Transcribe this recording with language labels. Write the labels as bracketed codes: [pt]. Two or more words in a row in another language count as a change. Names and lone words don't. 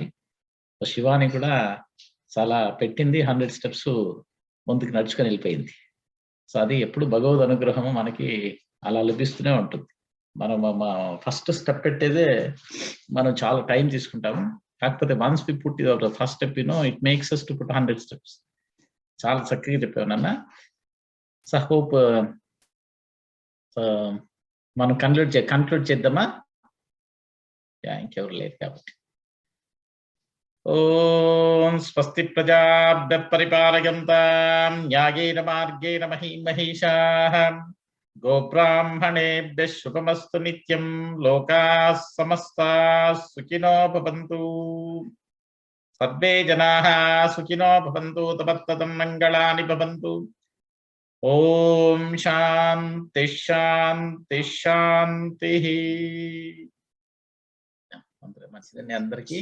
[te] శివాని కూడా చాలా పెట్టింది, 100 స్టెప్స్ ముందుకు నడుచుకొని వెళ్ళిపోయింది. సో అది ఎప్పుడు భగవద్ అనుగ్రహము మనకి అలా లభిస్తూనే ఉంటుంది. మనం [en] first step [te] పెట్టేదే మనం చాలా టైం తీసుకుంటాము. [en] కాకపోతే once we put first step it makes us to put 100 steps. చాలా చక్కగా చెప్పావు నాన్న. so hope మనం కన్క్లూడ్ చేద్దామా? ఇంకెవరు లేదు కాబట్టి. [sa] ఓం స్వస్తి ప్రజాభ్యః పరిపాలయంతాం న్యాయేన మార్గేణ మహీమహీషాః గోబ్రాహ్మణేభ్యః శుభమస్తు నిత్యం. లోకాః సమస్తాః సుఖినో భవంతు. సర్వే జనాః సుఖినో భవంతు. తపత్తదం మంగళాని భవంతు. ఓం శాంతి శాంతి శాంతి. [te] మంచిదండి అందరికి.